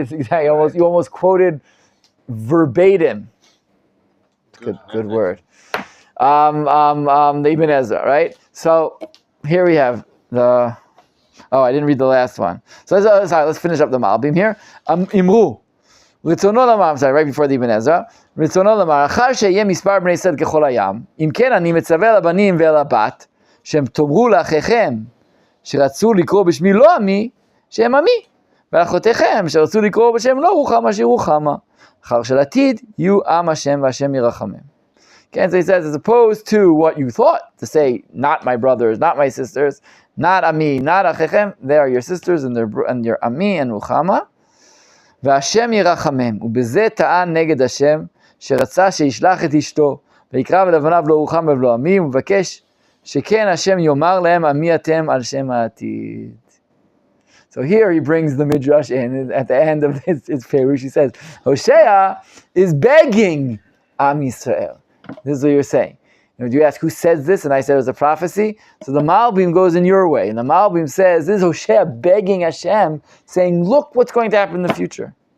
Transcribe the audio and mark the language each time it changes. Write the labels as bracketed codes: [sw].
[en] It's exactly you almost quoted verbatim. Good word. The Ibn Ezra, right? So here we have the. Oh, I didn't read the last one. So let's finish up the Malbim here. Imru. I'm sorry, right before the Ibn Ezra. [he] רצונו לומר, אחר שיהיה מספר בני ישראל ככל הים, אם כן אני מצווה לבנים ולבת, שהם תאמרו לאחיכם, שרצו לקרוא בשמי לא עמי, שהם עמי, ולאחותיכם, שרצו לקרוא בשם לא רוחמה, שרוחמה. אחר של עתיד, יהיו עם השם והשם ירחמם. [en] Okay, so he says, as opposed to what you thought, to say, not my brothers, not my sisters, not ami, not achechem, they are your sisters and your ami and ruchama. [he] והשם ירחמם, ובזה טען נגד השם, שרצה שישלח את אשתו, ויקרא ולבניו לא רוחם ולא עמי, ומבקש שכן השם יאמר להם עמי אתם על שם העתיד. [en] So here he brings the Midrash in, at the end of his Perush, he says, Hosea is begging Am Yisrael. This is what you're saying. And you ask who says this, and I said it was a prophecy. So the Malbim goes in your way, and the Malbim says, this is Hosea begging Hashem, saying, look what's going to happen in the future.